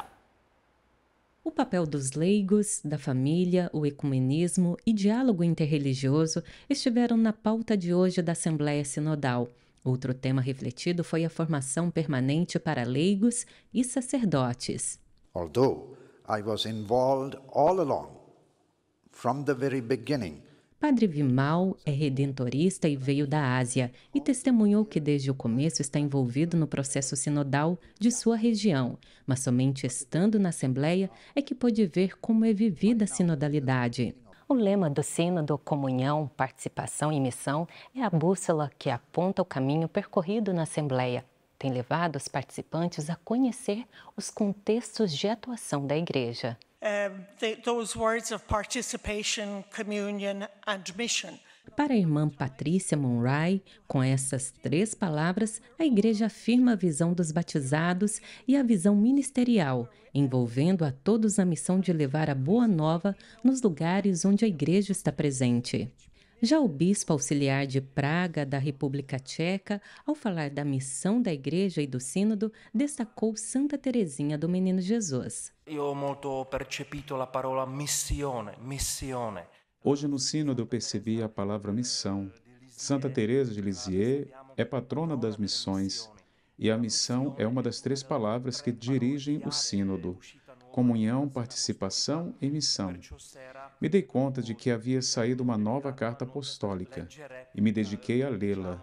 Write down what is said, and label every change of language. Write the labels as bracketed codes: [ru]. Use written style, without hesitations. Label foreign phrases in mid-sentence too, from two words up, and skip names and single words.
[pt] O papel dos leigos, da família, o ecumenismo e diálogo interreligioso estiveram na pauta de hoje da Assembleia Sinodal. Outro tema refletido foi a formação permanente para leigos e sacerdotes. [en] Although I was involved all along, from the very beginning, [pt] Padre Vimal é redentorista e veio da Ásia e testemunhou que desde o começo está envolvido no processo sinodal de sua região, mas somente estando na Assembleia é que pôde ver como é vivida a sinodalidade. O lema do Sínodo, comunhão, participação e missão, é a bússola que aponta o caminho percorrido na Assembleia. Tem levado os participantes a conhecer os contextos de atuação da Igreja. [en] Those words of participation, communion and mission. [pt] Para a irmã Patrícia Monrai, com essas 3 palavras, a Igreja afirma a visão dos batizados e a visão ministerial, envolvendo a todos na missão de levar a boa nova nos lugares onde a Igreja está presente. Já o bispo auxiliar de Praga, da República Tcheca, ao falar da missão da Igreja e do Sínodo, destacou Santa Teresinha do Menino Jesus. [it] Eu ho molto percepito a parola missione. [pt] Hoje no Sínodo eu percebi a palavra missão. Santa Teresa de Lisieux é patrona das missões e a missão é uma das 3 palavras que dirigem o Sínodo. Comunhão, participação e missão. Me dei conta de que havia saído uma nova carta apostólica e me dediquei a lê-la.